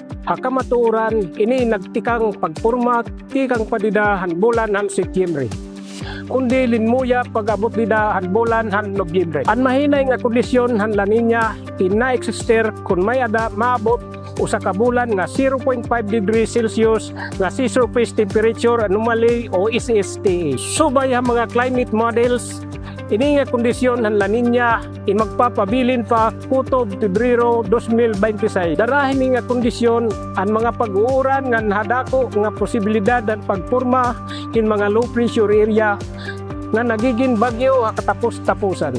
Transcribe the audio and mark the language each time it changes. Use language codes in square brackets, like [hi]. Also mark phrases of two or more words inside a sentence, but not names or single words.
[war] Hakamatuoran ini nagtikang pagpurma tikang padida han bulan han Setyembre. Kundi linmuya pag-abot nida han bulan han Nobyembre. Ang mahinay nga kondisyon han La Nina ina-exister kung may ada maabot usa ka bulan nga 0.5 [en] degrees Celsius [war] nga [en] sea surface temperature anomaly [war] o SSTA. Subay ang mga [en] climate models [war] ini nga kondisyon han La Nina magpapabilin pa kutob Pebrero 2026. Darahin ni nga kondisyon ang mga pag-uuran nga nahadako nga posibilidad ang pagpurma in mga [en] low pressure area [war] nga nagiging bagyo katapos-tapusan.